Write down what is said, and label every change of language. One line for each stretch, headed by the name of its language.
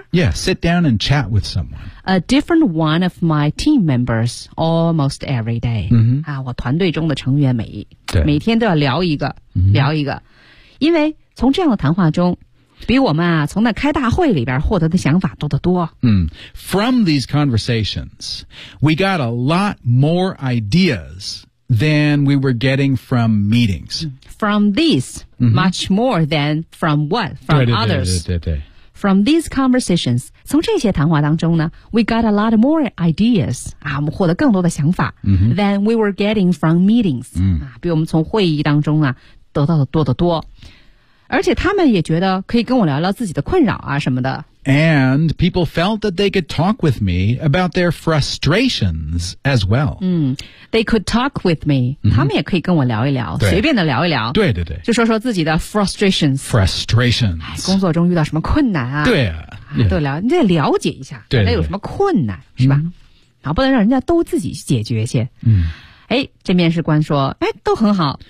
English: ？Yeah， sit down and chat with someone. A different one of my team members almost every day.、 Mm-hmm.
Chinese: 啊，我团队中的成员每天都要聊一个、 mm-hmm. 聊一个，因为从这样的谈话中，比我们啊从那开大会里边获得的想法多得多。嗯、mm.
English: ，From these conversations, we got a lot more ideas than we were getting from meetings. From these,、 mm-hmm. much more than from what from others.
Chinese: 对对对对对对。
English: From these conversations,
Chinese: 从这些谈话当中呢
English: we got a lot more ideas,
Chinese: 啊我们获得更多的想法、 mm-hmm.
English: than we were getting from meetings,、 mm.
Chinese: 啊比我们从会议当中啊得到的多得多。而且他们也觉得可以跟我聊聊自己的困扰啊什么的。
English: And people felt that they could talk with me about their frustrations as well. 嗯 ,they could talk with me,、 mm-hmm.
Chinese: 他们也可以跟我聊一聊随便的聊一聊。对对对。就说说自己的 frustrations。
English: frustrations、
Chinese: 哎。工作中遇到什么困难啊对啊。都聊你得了解一下对对对大家有什么困难是吧、 mm-hmm. 然后不能让人家都自己去解决去。嗯。哎，这面试官说，哎，都很好。